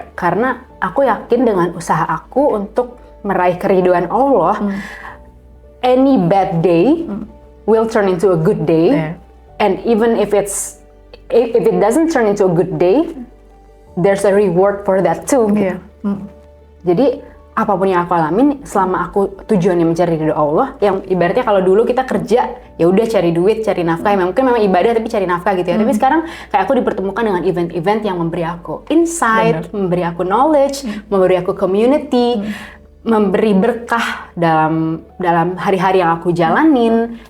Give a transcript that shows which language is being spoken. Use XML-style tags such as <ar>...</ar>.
<id>Karena aku yakin dengan usaha aku untuk meraih keridhaan Allah,</id> <en>any bad day will turn into a good day. And even if it doesn't turn into a good day, there's a reward for that too.</en> <id>Jadi apapun yang aku alamin, selama aku tujuannya mencari ridho Allah, yang ibaratnya kalau dulu kita kerja ya udah cari duit, cari nafkah, mungkin memang ibadah tapi cari nafkah gitu ya. Tapi sekarang kayak aku dipertemukan dengan event-event yang memberi aku insight, memberi aku knowledge, memberi aku community, memberi berkah dalam hari-hari yang aku jalanin.</id>